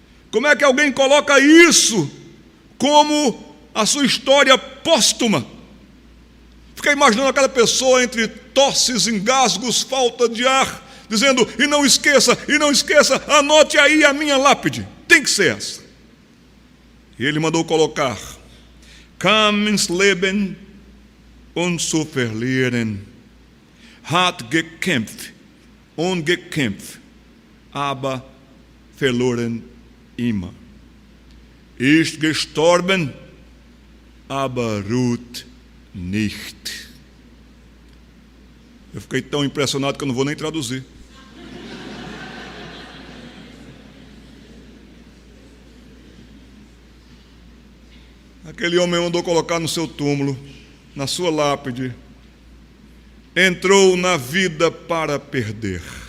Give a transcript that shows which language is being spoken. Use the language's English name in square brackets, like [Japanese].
[Portuguese] Como é que alguém coloca isso como a sua história póstuma? Fiquei imaginando aquela pessoa entre tosses, engasgos, falta de ar, dizendo, e não esqueça, anote aí a minha lápide, tem que ser essa. E ele mandou colocar, [German] Kam ins Leben und zu verlieren, hat gekämpft und gekämpft, aber verloren immer. Ist gestorben, aber ruht nicht. [Portuguese] Eu fiquei tão impressionado que eu não vou nem traduzir. Aquele homem mandou colocar no seu túmulo, na sua lápide, entrou na vida para perder.